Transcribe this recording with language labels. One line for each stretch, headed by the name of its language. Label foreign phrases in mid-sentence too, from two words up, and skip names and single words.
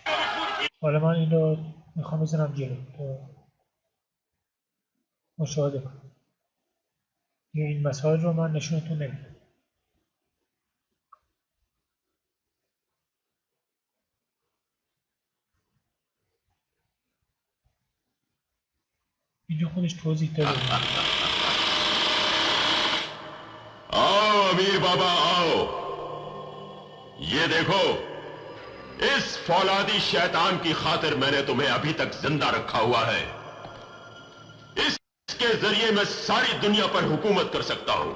Persian: حالا من این رو میخوام بزنم جلو مشاهده کنم. این مسائل رو من نشونتون نمیدم. اینجا خودش توضیح داده.
Hindi: आओ अमीर बाबा आओ, ये देखो इस फौलादी शैतान की खातिर मैंने तुम्हें अभी तक जिंदा रखा हुआ है। इसके जरिए मैं सारी दुनिया पर हुकूमत कर सकता हूं।